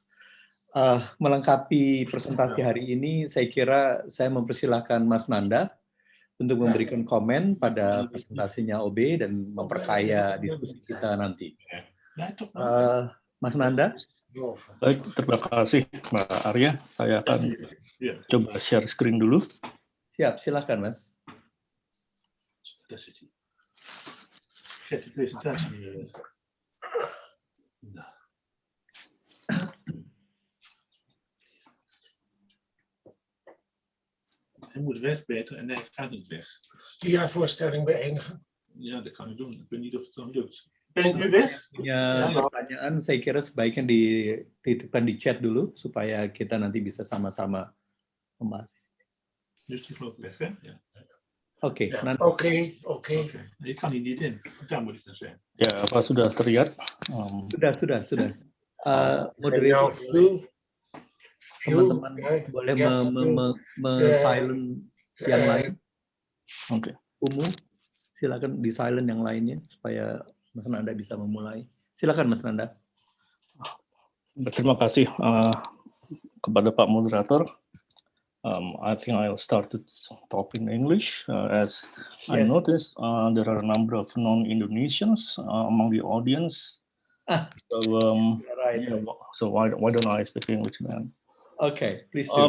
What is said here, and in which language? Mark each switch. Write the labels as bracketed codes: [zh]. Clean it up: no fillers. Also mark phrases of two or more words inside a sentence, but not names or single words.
[id] Melengkapi presentasi hari ini, saya kira saya mempersilahkan Mas Nanda untuk memberikan komen pada presentasinya Obbe dan memperkaya diskusi kita nanti. Mas Nanda? Baik, terima kasih Mbak Arya. Saya akan coba [en] share screen [id] dulu. Siap, silakan Mas. [nl] Zet de presentatie neer. Hij moet weg, Peter, en hij gaat niet weg. Dia-voorstelling beëindigen. Ja, dat kan ik doen. Ik weet niet of het dan lukt. Ben ik nu weg? [id] Ya, pertanyaan saya kira sebaiknya dititipkan di chat dulu supaya kita nanti bisa sama-sama membahas. [nl] Nu is hij geloof ik weg, hè? Ja. Oké. Oké. Ik kan hier niet in. Daar moet ik dan zijn. [id] Ya, apa sudah terlihat? Sudah. Moderator, teman-teman boleh silent yang lain. Oke. Umu, silakan di silent yang lainnya supaya Mas Nanda bisa memulai. Silakan Mas Nanda. Terima kasih kepada Pak Moderator. [en] I think I'll start to talk in English. As I noticed, there are a number of non-Indonesians among the audience. So why don't I speak English then? Okay, please do.